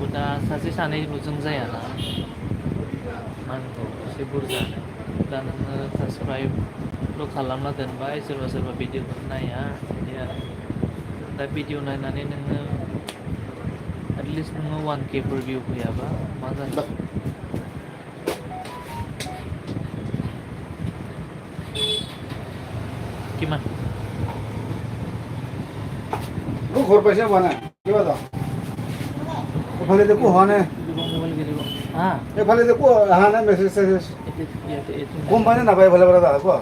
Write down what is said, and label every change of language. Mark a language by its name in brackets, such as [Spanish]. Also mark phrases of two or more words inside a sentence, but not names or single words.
[Bodo] दा सासे सानैल'जों जायाना नांगौ एसे बुरजानो दा नोङो साबसक्राइबल' खालामना दोनबाय सोरबा भिडिअखौनो नाया बिदि आरो दा भिडिअ नायनानै नोङो एटलिस्ट नोङो 1K [English] for view [Bodo] फैयाबा मा जानो কিমান [Assamese] ঘৰ পাইছে হোৱা নাই কিবা এটা এইফালে দেখো হোৱা নাই এইফালে দেখো অহা নাই মেছেজ চেছেজ গম পাই নে নাপায় এইফালে পৰা দাদা কোৱা